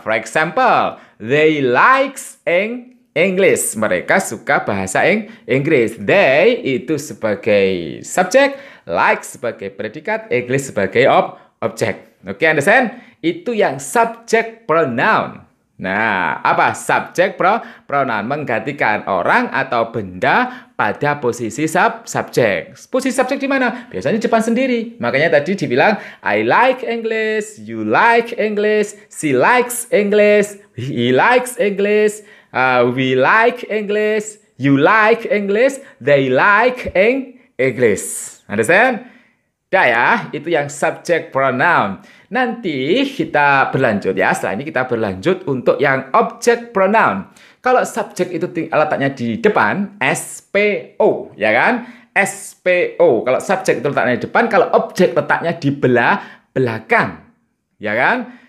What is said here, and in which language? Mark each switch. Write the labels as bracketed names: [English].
[English] For example, they likes English. [Indonesian] Mereka suka bahasa Inggris. They itu sebagai subjek, like sebagai predikat, English sebagai objek. [English] Oke, understand? [Indonesian] Itu yang subject pronoun. Nah, apa? Subjek pronoun menggantikan orang atau benda pada posisi subjek. Posisi subjek di mana? Biasanya depan sendiri. Makanya tadi dibilang [English] I like English, you like English, she likes English, he likes English, we like English, you like English, they like English. Understand? [Indonesian] Dah ya, itu yang subject pronoun. Nanti kita berlanjut ya, setelah ini kita berlanjut untuk yang object pronoun. Kalau subjek itu letaknya di depan, SPO, ya kan? SPO. Kalau subjek itu letaknya di depan, kalau objek letaknya di belakang. Ya kan?